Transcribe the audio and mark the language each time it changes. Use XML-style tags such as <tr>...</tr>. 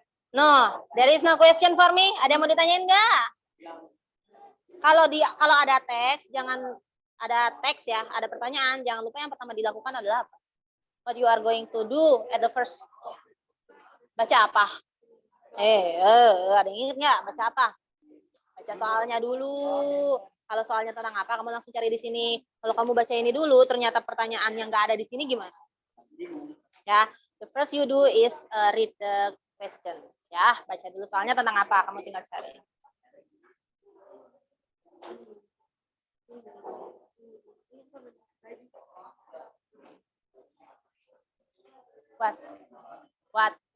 <en>No, there is no question for me.</en> <id>Ada yang mau ditanyain nggak? Kalau ada teks, jangan ada teks ya, ada pertanyaan, jangan lupa yang pertama dilakukan adalah apa?</id> <en>What you are going to do at the first.</en> <id>Baca apa? Ada yang ingat nggak? Baca apa? Baca soalnya dulu. Kalau soalnya tentang apa, kamu langsung cari di sini. Kalau kamu baca ini dulu, ternyata pertanyaan yang nggak ada di sini gimana?</id> <en>Ya, the first you do is read the questions.</en> <id>Ya, baca dulu soalnya tentang apa, kamu tinggal cari.</id> <en>What?</en>